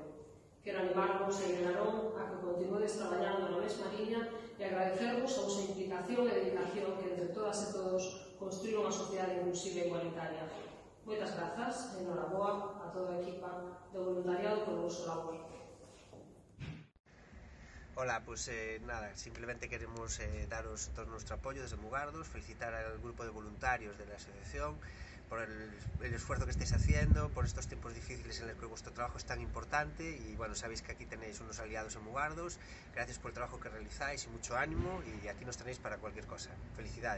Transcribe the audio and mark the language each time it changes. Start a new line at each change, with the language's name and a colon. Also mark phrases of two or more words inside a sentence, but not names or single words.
Galician: Quero animarvos en Narón a que continuedes traballando na mesma liña e agradecervos a vosa implicación e dedicación que entre todas e todos construir unha sociedade inclusiva e igualitaria. Moitas grazas e noraboa a toda a equipa do voluntariado polo vosso labor.
Spanish: Hola, pues nada, simplemente queremos daros todo nuestro apoyo desde Mugardos, felicitar al grupo de voluntarios de la asociación por el esfuerzo que estáis haciendo, por estos tiempos difíciles en los que vuestro trabajo es tan importante y bueno, sabéis que aquí tenéis unos aliados en Mugardos, gracias por el trabajo que realizáis y mucho ánimo y aquí nos tenéis para cualquier cosa.